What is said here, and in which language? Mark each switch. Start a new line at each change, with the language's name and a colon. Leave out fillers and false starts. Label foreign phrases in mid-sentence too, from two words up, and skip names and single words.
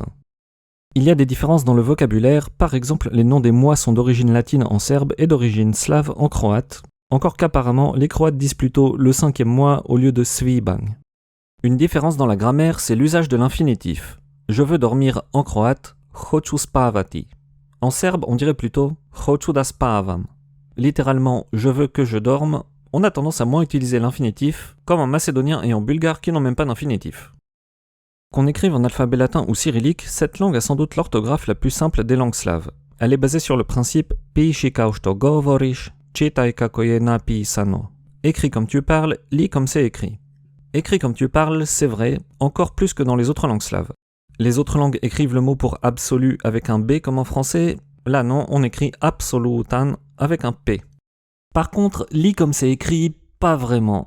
French: Il y a des différences dans le vocabulaire, par exemple les noms des mois sont d'origine latine en serbe et d'origine slave en croate, encore qu'apparemment les Croates disent plutôt le 5e mois au lieu de svibanj. Une différence dans la grammaire, c'est l'usage de l'infinitif. Je veux dormir en croate,
Croatian: hoću spavati.
French: En serbe, on dirait plutôt
Serbian: hoću da spavam.
French: Littéralement, je veux que je dorme, on a tendance à moins utiliser l'infinitif, comme en macédonien et en bulgare qui n'ont même pas d'infinitif. Qu'on écrive en alphabet latin ou cyrillique, cette langue a sans doute l'orthographe la plus simple des langues slaves. Elle est basée sur le principe
Serbian: piši kao što govoriš, čitaj kako je napisano.
French: Écris comme tu parles, lis comme c'est écrit. Écrit comme tu parles, c'est vrai, encore plus que dans les autres langues slaves. Les autres langues écrivent le mot pour absolu avec un B comme en français, là non, on écrit absolutan avec un P. Par contre, lis comme c'est écrit, pas vraiment.